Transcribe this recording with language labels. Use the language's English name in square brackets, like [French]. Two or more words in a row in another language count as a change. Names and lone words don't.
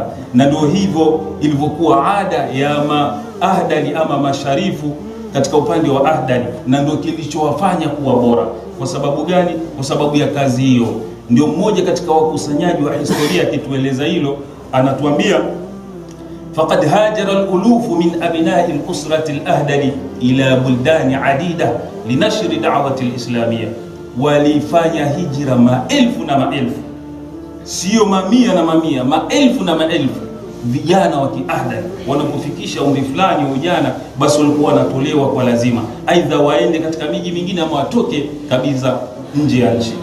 [Swahili] Na ndio hivyo ilivyokuwa ada ya Ahdali ama masharifu katika upande wa Ahdali, na ndio kilichowafanya kuwa bora. Kwa sababu gani? Kwa sababu ya kazi hiyo ndio mmoja katika wakusanyaji wa historia akitueleza hilo, anatuambia [Arabic] فقد هاجر الألوف من أبناء الأسرة الأهدل إلى بلدان عديدة لنشر الدعوة الإسلامية. [Swahili] Walifanya hijra maelfu na maelfu, sio mamia na mamia, maelfu na maelfu. Vijana wa Kiahdali wanapofikisha umri fulani wa ujana, basi walikuwa wanatolewa kwa lazima, aidha waende katika miji mingine ama watoke kabisa nje ya nchi.